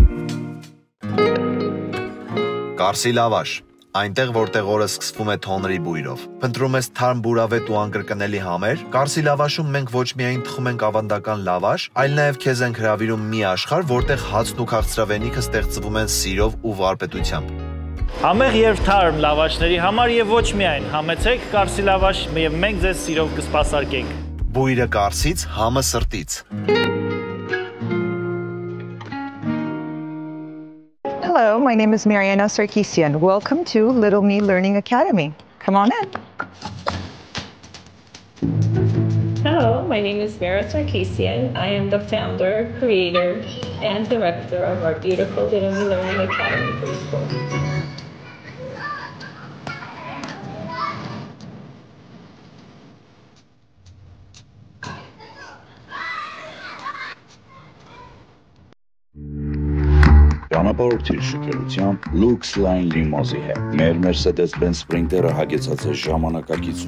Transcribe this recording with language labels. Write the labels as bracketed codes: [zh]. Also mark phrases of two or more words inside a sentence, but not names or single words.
[hy] Կարսի լավաշ, այնտեղ որտեղ օրը սկսվում է թոնրի բույրով։ Փնտրում ես թարմ բուրավետ ու անկրկնելի համեր, Կարսի լավաշում մենք ոչ միայն թխում ենք ավանդական լավաշ, այլ նաև քեզ ենք հրավիրում մի աշխարհ, որտեղ հացն ու քաղցրավենիքը ստեղծվում են սիրով ու վարպետությամբ։ Համեղ եւ թարմ լավաշների համար եւ ոչ միայն, համեցեք Կարսի լավաշ եւ մենք ձեզ սիրով կսպասարկենք։ Բույրը Կարսից, համը սրտից։ [en] Hello, my name is Mariana Sarkisian. Welcome to Little Me Learning Academy. Come on in. Hello, my name is Mira Sarkisian. I am the founder, creator, and director of our beautiful Little Me Learning Academy preschool. [hy] Ճանապարհորդիր շքելությամբ Lux Line Limousine-ի հետ։ Մեր Mercedes-Benz Sprinter-ը հագեցած է ժամանակակից